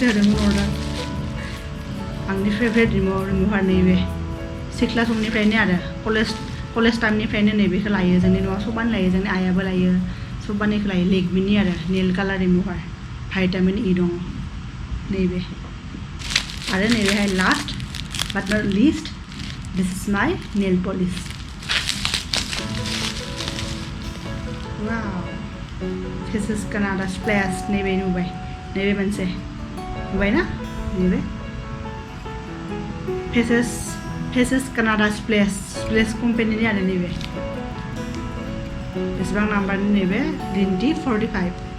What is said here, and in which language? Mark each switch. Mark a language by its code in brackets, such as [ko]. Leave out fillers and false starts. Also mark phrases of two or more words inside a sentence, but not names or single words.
[brx] होदोंमोन अर्डार आंनि [en] favourite remover [brx] नैबे सिख्ला समनिफ्रायनो आरो कलेज टाइमनिफ्रायनो नैबेखौ लायो जोंनि न'आव सबानो लायो जोंनि आइयाबो लायो सबानिखौ लायो लेगमिनि आरो [en] nail colour remover vitamin E [brx] दङ नैबे आरो नैबेहाय [en] last but not least this is my nail polish wow this is Canada Splash [brx] नैबे नुबाय नैबे मोनसे नुबाय ना नैबे फेसेस कानाडा स्प्लेश कम्पानिनि आरो नैबे बेसेबां नाम्बारनि नैबे ग्रिन 45